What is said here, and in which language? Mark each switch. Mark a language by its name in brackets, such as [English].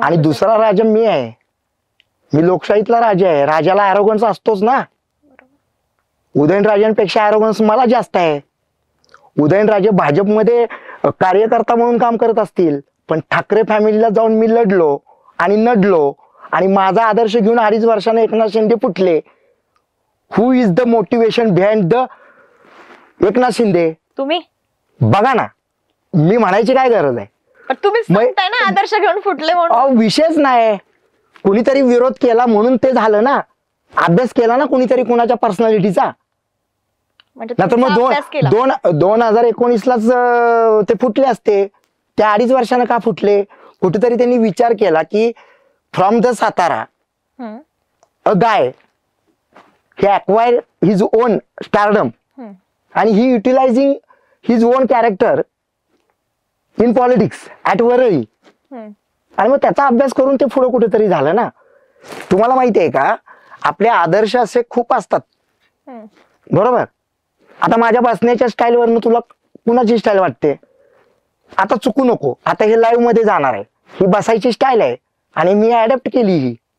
[Marathi] आणि दुसरा राजा मी आहे. मी लोकशाहीतला राजा आहे. राजाला ॲरोगन्स असतोच ना. उदयनराजेंपेक्षा ॲरोगन्स मला जास्त आहे. उदयनराजे भाजपमध्ये कार्यकर्ता म्हणून काम करत असतील, पण ठाकरे फॅमिलीला जाऊन मी लढलो आणि नडलो आणि माझा आदर्श घेऊन 2.5 वर्षाने एकनाथ शिंदे फुटले. [English] Who is the motivation behind the Eknath Shinde? [Marathi] तुम्ही बघा ना, मी म्हणायची काय गरज आहे? पण तुम्हीच सांगताय ना आदर्श घेऊन फुटले म्हणून. विषयच नाही. कुणीतरी विरोध केला म्हणून ते झालं ना. अभ्यास केला ना कुणीतरी कुणाच्या पर्सनॅलिटीचा. म्हणजे नाहीतर मग तुमचा अभ्यास केला. 2019लाच ते फुटले असते. त्या 2.5 वर्षानं का फुटले? कुठेतरी त्यांनी विचार केला की [English] From the Satara hmm, uh guy he acquired his own stardom hmm. and he utilizing his own character in politics at Worli. Hmm. [Marathi] आणि मग त्याचा अभ्यास करून ते पुढे कुठेतरी झालं ना. तुम्हाला माहिती आहे का, आपले आदर्श असे खूप असतात, हम्म. बरोबर? आता माझ्या बसण्याच्या स्टाईलवरनं तुला कुणाची स्टाईल वाटते? आता चुकू नको, आता हे लाईव्ह मध्ये जाणार आहे, ही बसायची स्टाईल आहे आणि मी अडॅप्ट केली ही.